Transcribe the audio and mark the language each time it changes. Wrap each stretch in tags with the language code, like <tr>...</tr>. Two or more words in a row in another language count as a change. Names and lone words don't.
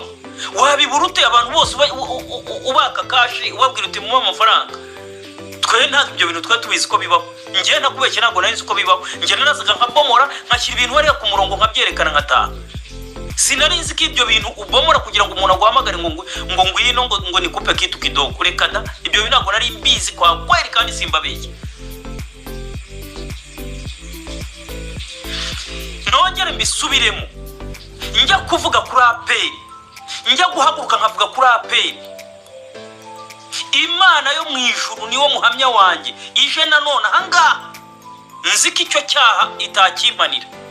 <rw>Wabiburute abantu bose ubaka kashi ubabwira uti mu amafaranga. Twe ntabwo ibyo bintu twari tubizi ko bibaho. Njye nakubeshye ntabwo nari nzi ko bibaho. Njye narazaga nkabomora nkashyira ibintu hariya ku murongo nkabyerekana nkataha. Sinari nzi ko ibyo bintu ubomora kugira ngo umuntu aguhamagare ngo ngwino ngo</rw> <sw>nikupe kitu kidogo.</sw> <rw>Reka da, ibyo bintu ntabwo nari mbizi</rw> <sw>kwa kweli</sw> <rw>kandi simbabeshye. Nongere mbisubiremo, njya kuvuga kuri APR, njya guhaguruka nkavuga kuri APR. Imana yo mu ijuru niwo muhamya wanjye ije nanone ahangaha, nzi ko icyo cyaha itakimpanira.</rw>